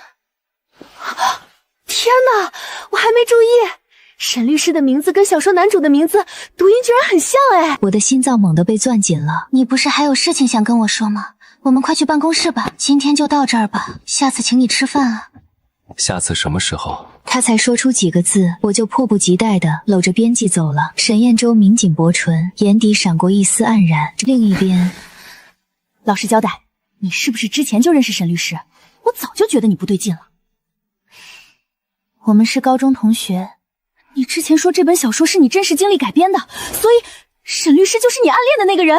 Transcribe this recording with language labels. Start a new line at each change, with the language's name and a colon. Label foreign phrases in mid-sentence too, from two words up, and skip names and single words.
Chinese: 天哪，我還沒注意，沈律師的名字跟小说男主的名字讀音居然很像哎！我的心臟猛地被攥緊了。你不是還有事情想跟我說嗎？我們快去辦公室吧，今天就到這兒吧，下次請你吃飯啊。下次什麼時候？他才說出幾個字，我就迫不及待地摟着編輯走了。沈燕洲抿緊薄唇，眼底閃過一絲黯然。另一邊，老實交代，你是不是之前就認識沈律師？我早就覺得你不对勁了。我們是高中同學。你之前說這本小說是你真實經歷改編的，所以沈律師就是你暗戀的那個人。